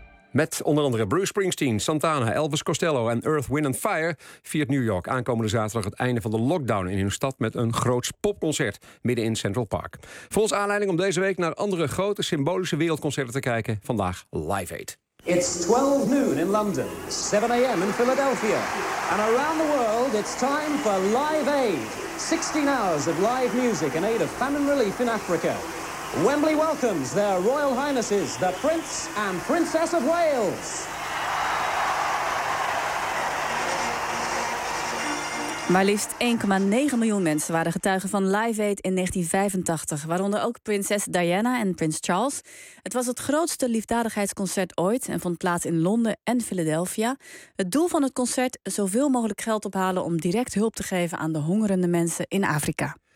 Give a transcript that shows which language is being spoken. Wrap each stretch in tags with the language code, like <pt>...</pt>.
<nl>Met onder andere Bruce Springsteen, Santana, Elvis Costello en Earth, Wind and Fire viert New York aankomende zaterdag het einde van de lockdown in hun stad met een groots popconcert midden in Central Park. Voor ons aanleiding om deze week naar andere grote symbolische wereldconcerten te kijken, vandaag Live Aid.</nl> <en>It's 12 noon in London, 7 a.m. in Philadelphia. And around the world, it's time for Live Aid. 16 hours of live music in aid of famine relief in Africa. Wembley welcomes their Royal Highnesses, the Prince and Princess of Wales.</en> <nl>Maar liefst 1,9 miljoen mensen waren getuigen van Live Aid in 1985. Waaronder ook prinses Diana en prins Charles. Het was het grootste liefdadigheidsconcert ooit en vond plaats in Londen en Philadelphia. Het doel van het concert, zoveel mogelijk geld ophalen om direct hulp te geven aan de hongerende mensen in Afrika.</nl>